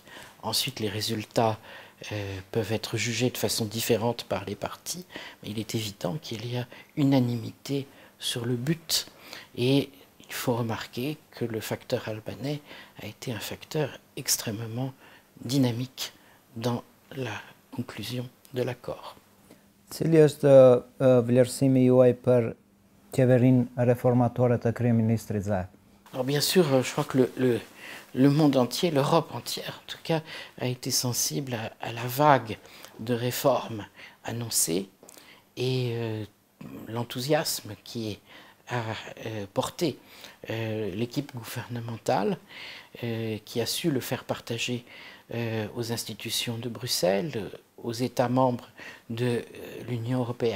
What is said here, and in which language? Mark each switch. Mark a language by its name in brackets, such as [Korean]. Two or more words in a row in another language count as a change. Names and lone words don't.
[French] Ensuite, les résultats peuvent être jugés de façon différente par les partis, mais il est évident qu'il y a unanimité sur le but. Et il faut remarquer que le facteur albanais a été un facteur extrêmement dynamique dans la conclusion de l'accord. [Albanian] Cili është vlerësimi juaj për qeverinë reformatore të kryeministrit Zaev? [French] Alors bien sûr, je crois que le monde entier, l'Europe entière en tout cas, a été sensible à la vague de réformes annoncées et l'enthousiasme qui a porté l'équipe gouvernementale, qui a su le faire partager aux institutions de Bruxelles, aux États membres de l'Union européenne.